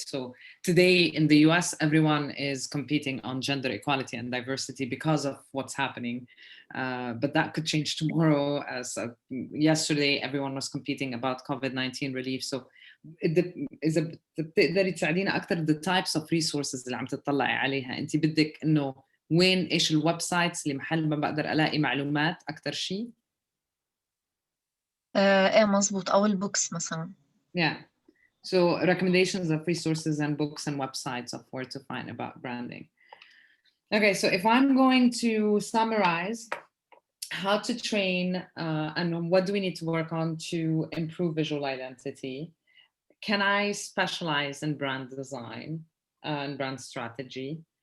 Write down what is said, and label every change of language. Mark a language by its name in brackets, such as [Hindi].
[English] So today in the US, everyone is competing on gender equality and diversity because of what's happening. But that could change tomorrow. As yesterday, everyone was competing about COVID-19 relief. [Arabic] So إذا بتقدري تساعدينا أكثر [English] the types of resources [Arabic] اللي عم تطلعي عليها. أنت بدك إنه وين إيش الويب سايتس اللي محل ما بقدر ألاقي معلومات أكثر شيء؟ ايه مظبوط، او البوكس مثلا. [English] Yeah. So recommendations of resources and books and websites of where to find about branding. Okay, so if I'm going to summarize how to train and what do we need to work on to improve visual identity, can I specialize in brand design and brand strategy?